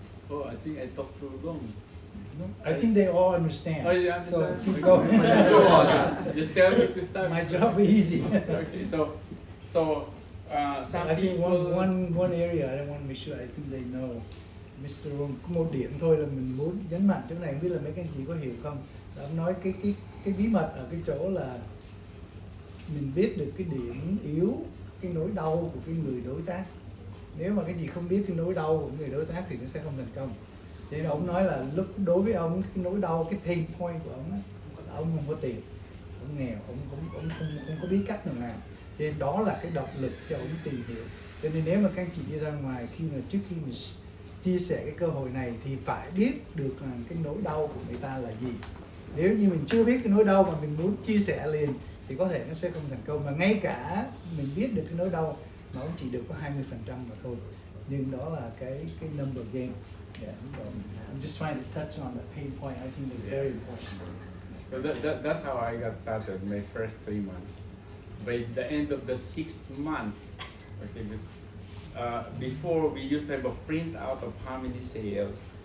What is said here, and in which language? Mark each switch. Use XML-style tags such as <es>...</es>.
<en>Oh, I think I talked too long. I think they all understand. Oh, you understand? So keep going. You tell me to stop. My job is easy. Okay, so some I think people. one area I want to make sure I think they know. Mr.</en> <vi>Romi, có một điểm thôi là mình muốn nhấn mạnh chỗ này, không biết là mấy các anh chị có hiểu không? Là ông nói cái bí mật ở cái chỗ là mình biết được cái điểm yếu, cái nỗi đau của cái người đối tác. Nếu mà cái gì không biết cái nỗi đau của người đối tác thì nó sẽ không thành công. Thế nên ông nói là lúc đối với ông cái nỗi đau, cái pain point của ông là ông không có tiền, ông nghèo, ông không có biết cách nào làm. Thế nên đó là cái động lực cho ông tìm hiểu. Cho nên nếu mà các anh chị đi ra ngoài trước khi mình chia sẻ cái cơ hội này thì phải biết được là cái nỗi đau của người ta là gì. Nếu như mình chưa biết cái nỗi đau mà mình muốn chia sẻ liền thì có thể nó sẽ không thành công. Mà ngay cả mình biết được cái nỗi đau nó cũng chỉ được có 20% mà thôi. Nhưng đó là cái number game.</vi> <en>Yeah. So I'm just trying to touch on the pain point. I think it's very important. So that's how I got started. My first 3 months. By the end of the 6th month, okay, before we used to have a printout of how many sales,</en>